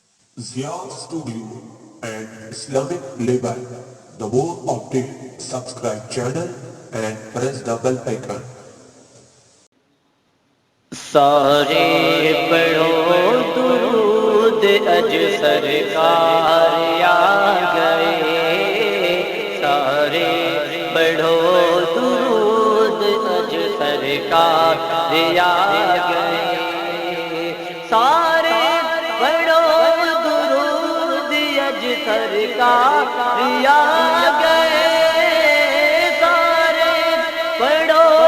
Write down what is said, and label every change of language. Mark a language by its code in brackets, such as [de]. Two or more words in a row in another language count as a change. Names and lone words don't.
[en] Zia Studio and Islamic Label. The more update, subscribe channel and press the bell icon. [pa] سارے پڑھو درود اج سرکار آ گئے، سارے پڑھو درود اج سرکار آ گئے، سارے پڑھو درود اج سرکار آ گئے، سارے پڑھو